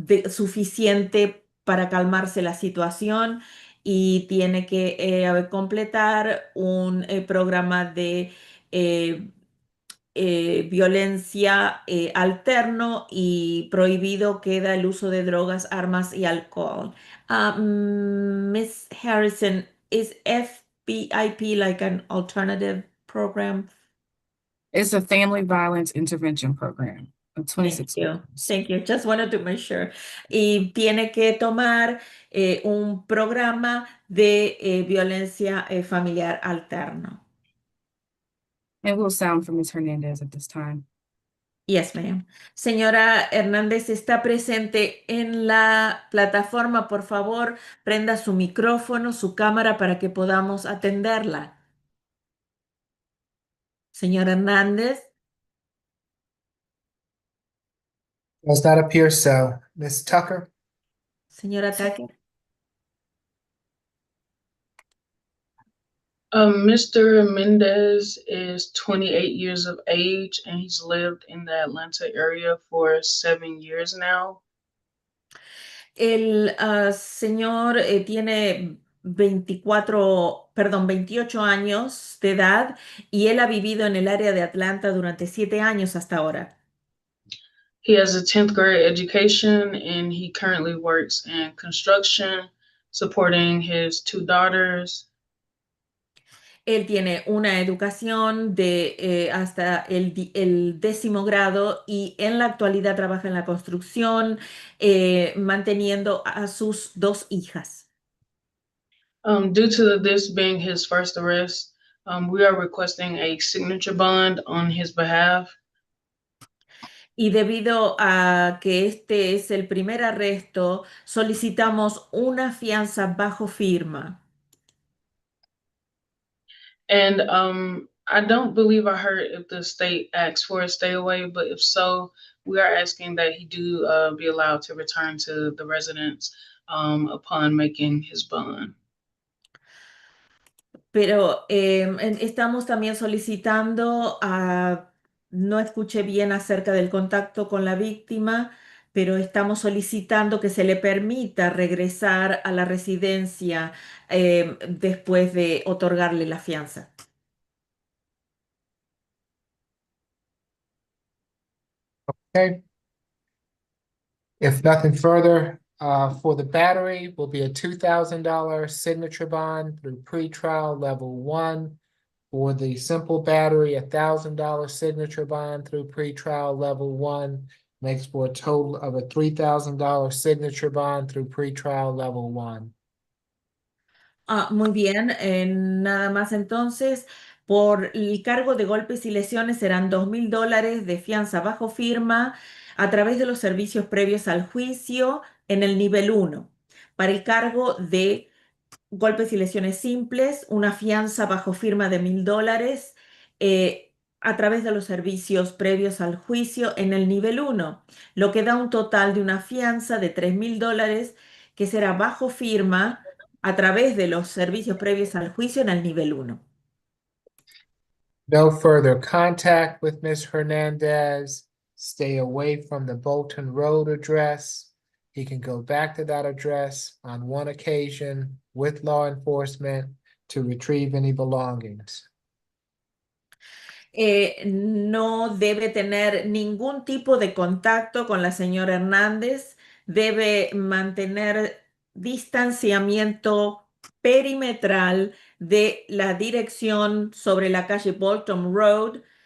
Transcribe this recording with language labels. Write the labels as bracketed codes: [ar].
[es] suficiente para calmarse la situación y tiene que completar un programa de eh, violencia alterno y prohibido queda el uso de drogas, armas y alcohol. [en] Miss Harrison, is FBIP like an alternative program? It's a family violence intervention program of Thank 26 you. months. Thank you. Just wanted to make sure. [es] Y tiene que tomar un programa de violencia familiar alterno. [en] And we'll sound from Ms. Hernandez at this time. Yes, ma'am. [es] Señora Hernández, ¿está presente en la plataforma? Por favor, prenda su micrófono, su cámara para que podamos atenderla. Señora Hernández. [en] Does not appear so. Ms. Tucker? [es] Señora Tucker. [en] Mr. Mendez is 28 years of age and he's lived in the Atlanta area for 7 years now. [es] El señor tiene 28 años de edad y él ha vivido en el área de Atlanta durante 7 años hasta ahora. [en] He has a 10th grade education and he currently works in construction, supporting his 2 daughters. [es] Él tiene una educación de hasta el 10º grado y en la actualidad trabaja en la construcción, manteniendo a sus 2 hijas. [en] Due to this being his first arrest, we are requesting a signature bond on his behalf. [es] Y debido a que este es el primer arresto, solicitamos una fianza bajo firma. [en] And I don't believe I heard if the state asked for a stay away, but if so, we are asking that he do be allowed to return to the residence upon making his bond. [es] Pero estamos también solicitando, no escuché bien acerca del contacto con la víctima, pero estamos solicitando que se le permita regresar a la residencia después de otorgarle la fianza. [en] Okay. If nothing further, for the battery will be a $2,000 signature bond through pretrial level 1. For the simple battery, $1,000 signature bond through pretrial level 1 makes for a total of a $3,000 signature bond through pretrial level 1. [es] Muy bien, nada más entonces, por el cargo de golpes y lesiones serán $2,000 de fianza bajo firma a través de los servicios previos al juicio en el nivel 1. Para el cargo de golpes y lesiones simples, una fianza bajo firma de $1,000 a través de los servicios previos al juicio en el nivel 1, lo que da un total de una fianza de $3,000 que será bajo firma a través de los servicios previos al juicio en el nivel 1. [en] No further contact with Ms. Hernandez. Stay away from the Bolton Road address. He can go back to that address on one occasion with law enforcement to retrieve any belongings. [es] No debe tener ningún tipo de contacto con la señora Hernández, debe mantener distanciamiento perimetral de la dirección sobre la calle Bolton Road